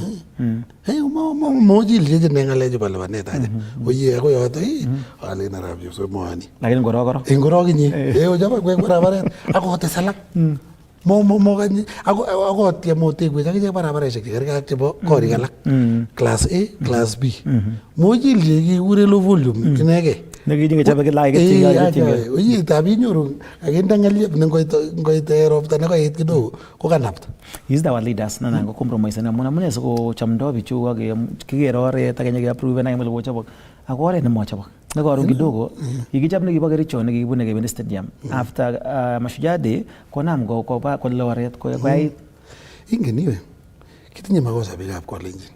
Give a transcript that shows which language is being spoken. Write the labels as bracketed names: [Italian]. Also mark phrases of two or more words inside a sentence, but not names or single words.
[Kalenjin] Mojil jeje ng'alechu bo lipanet aja. Oye ako yoto alen Arap Chepsoi moani. Lakini ngorokoro. Ngorok inye. Ochaba kwek barabaret ako tesalak. Kanyi ako tiem otekwech akichek barabareshek chekergei ak chebo korik alak. [English] Class A, Class B. [Kalenjin] Mojil je kikure [English] low volume [Kalenjin] inegei. Nekichobe kila ketyi. Oye tab inyoru akinde ng'elyep ne ngoit ropta nekoet kidogo ko kanapta. [English] Is our leaders [Kalenjin] nana ko compromise na muna siko chamdo bichu ak kikere oret ak ke approve na imel kochobok. Ako oret nemochobok. Nekaron kidogo kikichap nekibo Kericho nekikibune kebendi stadium. After Mashujaa Day konam ko oret ko yait. Ingen iwe kitinye makosa biikab Kalenjin.